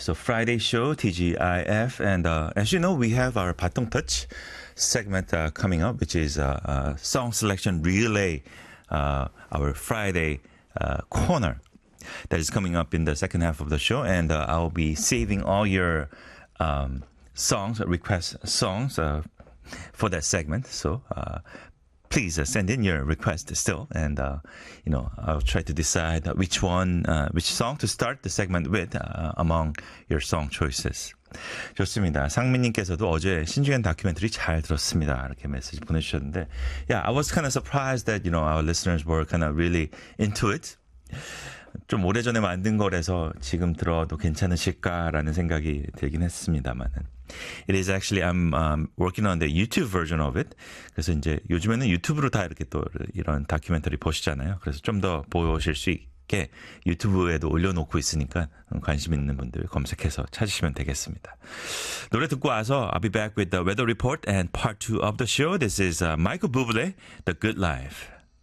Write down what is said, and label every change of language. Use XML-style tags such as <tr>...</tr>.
<en>So Friday Show, TGIF, and as you know, we have our Batong Touch segment coming up, which is a song selection relay, our Friday corner that is coming up in the second half of the show, and I'll be saving all your songs, request songs for that segment. So please send in your request still, and you know, I'll try to decide which one, which song to start the segment with among your song choices.</en> <ko>좋습니다. 상민님께서도 어제 신중현 다큐멘터리 잘 들었습니다. 이렇게 메시지 보내주셨는데,</ko> <en>yeah, I was kind of surprised that, you know, our listeners were kind of really into it.</en> <ko>좀 오래전에 만든 거라서 지금 들어도 괜찮으실까라는 생각이 들긴 했습니다만은.</ko> <en>It is actually, I'm working on the YouTube version of it.</en> <ko>그래서 이제 요즘에는 유튜브로 다 이렇게 또 이런 다큐멘터리 보시잖아요. 그래서 좀 더 보실 수 있게 유튜브에도 올려놓고 있으니까 관심 있는 분들 검색해서 찾으시면 되겠습니다. 노래 듣고 와서</ko> <en>I'll be back with the weather report and part 2 of the show. This is Michael Bublé, The Good Life.</en>